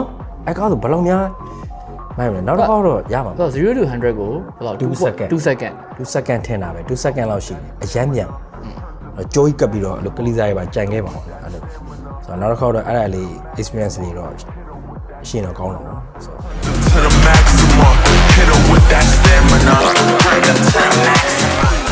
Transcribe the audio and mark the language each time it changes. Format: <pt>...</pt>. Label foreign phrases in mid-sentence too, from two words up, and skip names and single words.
<my>နော်အဲ့ကားဆိုဘယ်လောက်များမိုက်မလဲနောက်တစ်ခါတော့ရပါမယ် 0 to 100ကိုဘယ်လောက်2 second ထင်တာပဲ2 second လောက်ရှိတယ်အရမ်းမြန်ကြိုးကြီးကပ်ပြီးတော့အဲ့လိုကလေးစားရပါကြံခဲ့ပါအောင်အဲ့လိုဆိုတော့နောက်တစ်ခါတော့အဲ့ဒါလေး experience လေးတော့ရှင်းတော့ကောင်းတော့ပေါ့ဆိုတော့</my> <en>to the maximum, hit her with that stamina, bring her to the maximum.</en>